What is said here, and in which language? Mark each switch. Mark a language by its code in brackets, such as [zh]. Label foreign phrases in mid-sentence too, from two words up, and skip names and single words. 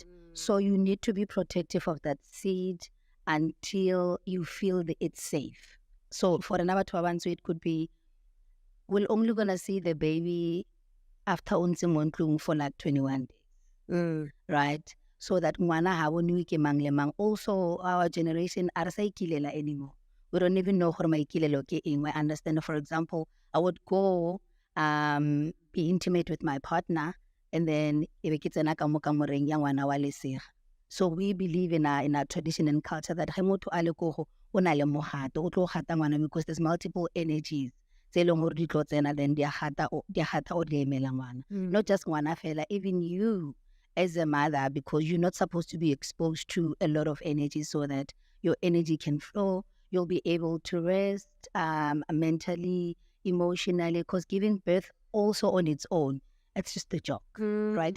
[en] So you need to be protective of that seed until you feel that it's safe. So for another 12 months, it could be, we're only going to see the baby after unsim for like 21 days, right? So that [nso] ngwana ha bone ke mang le mang. [en] Also, our generation are [nso] sa ikilela [en] anymore. We don't even know [nso] gore maikilelo ke eng. [en] I understand, for example, I would go be intimate with my partner, and then [nso] ebe ke tsena ka mo kamoreng ya ngwana wa lesega. [en] So we believe in our tradition and culture that [nso] ge motho a le ko go o na le mogato o tlo gata ngwana, [en] because there's multiple energies [nso] tse leng gore di tlo tsena, [en] then [nso] di gata o di emela ngwana. [en] Not just [nso] ngwana fela, [en] even you as a mother, because you're not supposed to be exposed to a lot of energy, so that your energy can flow. You'll be able to rest mentally, emotionally, because giving birth also on its own, it's just a joke, right?